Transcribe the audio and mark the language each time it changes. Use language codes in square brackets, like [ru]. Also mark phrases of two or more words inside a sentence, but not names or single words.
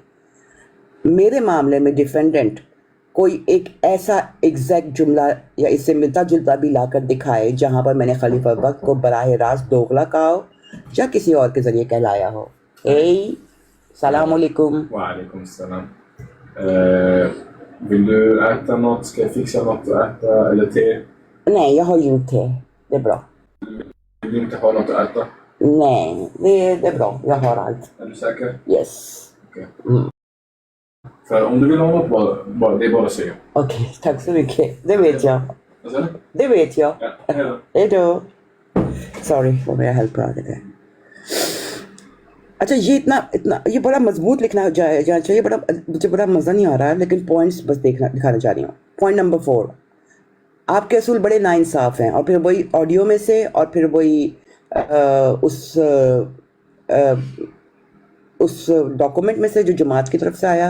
[ur] میرے معاملے میں ڈیفینڈنٹ کوئی ایک ایسا ایگزیکٹ جملہ یا اس سے ملتا جلتا بھی لا کر دکھائے جہاں پر میں نے خلیفہ وقت کو براہ راست دوغلا کہا ہو یا کسی اور کے ذریعے کہلایا ہو. السلام علیکم. وعلیکم السلام. [sv] Vill du äta något? Ska jag fixa något att äta eller te? Nej, jag har gjort te. Det är bra. Vill du inte ha något att äta? Nej, det är bra. Jag har allt. Är du säker? Yes. Okej. För om du vill ha något, det är bara att säga. Okej, tack så mycket. Det vet jag. Vad sa du? Det vet jag. Ja, hej då. Hej då. Sorry, [ur] وہ میرا ہیلپ آ گیا. اچھا یہ بڑا مضبوط لکھنا جانا چاہیے. مجھے بڑا مزہ نہیں آ رہا ہے لیکن پوائنٹس بس دکھانا چاہ رہی ہوں. [en] point number [ur] 4، آپ کے اصول بڑے ناانصاف ہیں. اور پھر وہی آڈیو میں سے اور پھر وہی اس ڈاکومنٹ میں سے جو جماعت کی طرف سے آیا.